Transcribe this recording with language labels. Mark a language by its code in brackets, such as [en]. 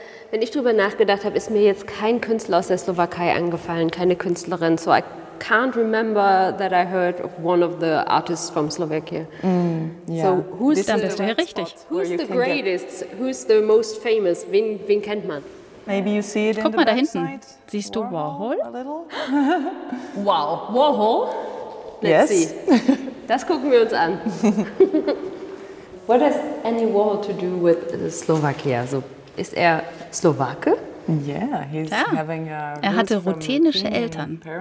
[de] Wenn ich drüber nachgedacht habe, ist mir jetzt kein Künstler aus der Slowakei angefallen, keine Künstlerin. [en] So I can't remember that I heard of one of the artists from Slovakia. So who's [de] Dann bist du hier richtig. [en] Who's the greatest? Who's the most famous? [de] Wen kennt man? Guck mal da hinten. Siehst du Warhol? Wow, Warhol? [en] Let's see. [de] Das gucken wir uns an. [en] What has Andy Warhol to do with Slovakia? [de] So, ist er Slowake? Ja, er hatte ruthenische Eltern.